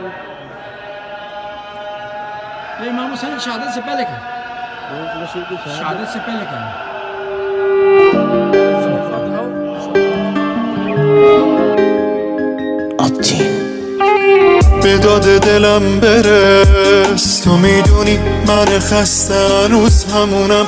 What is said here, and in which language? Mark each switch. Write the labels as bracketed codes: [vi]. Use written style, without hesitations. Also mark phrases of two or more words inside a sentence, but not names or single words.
[ur] یہ امام حسین شہادت سے پہلے کا، شہادت سے پہلے کا [fa] به داد دلم برس، تو میدونی من خسته هنوز همونم،